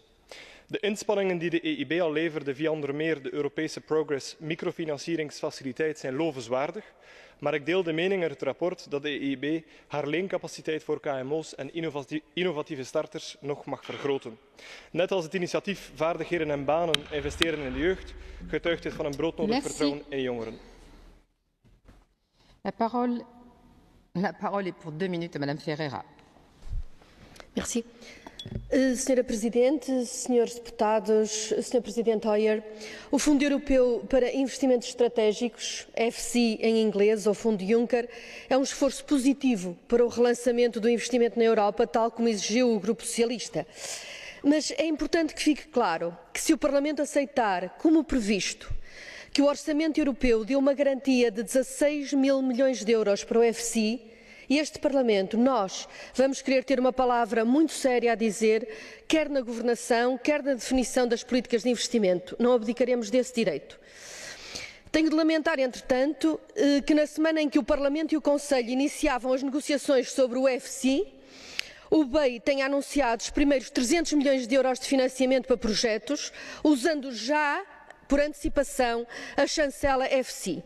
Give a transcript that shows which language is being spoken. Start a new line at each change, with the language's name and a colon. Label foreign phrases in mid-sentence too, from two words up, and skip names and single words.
Dutch: De inspanningen die de EIB al leverde via onder meer de Europese Progress microfinancieringsfaciliteit zijn lovenswaardig, maar ik deel de mening uit het rapport dat de EIB haar leencapaciteit voor KMO's en innovatieve starters nog mag vergroten. Net als het initiatief Vaardigheden en banen investeren in de jeugd, getuigt dit van een broodnodig vertrouwen in jongeren.
French: La parole La parole est pour 2 minutes à Madame Ferreira. Merci.
Portuguese: Senhora Presidente, senhores deputados, Sr. Presidente Hoyer, o Fundo Europeu para Investimentos Estratégicos, EFSI em inglês, ou Fundo Juncker, é um esforço positivo para o relançamento do investimento na Europa, tal como exigiu o Grupo Socialista. Mas é importante que fique claro que se o Parlamento aceitar, como previsto, que o Orçamento Europeu deu uma garantia de 16 mil milhões de euros para o EFSI, e este Parlamento, nós, vamos querer ter uma palavra muito séria a dizer, quer na governação, quer na definição das políticas de investimento. Não abdicaremos desse direito. Tenho de lamentar, entretanto, que na semana em que o Parlamento e o Conselho iniciavam as negociações sobre o EFSI, o BEI tenha anunciado os primeiros 300 milhões de euros de financiamento para projetos, usando já, por antecipação, a chancela EFSI.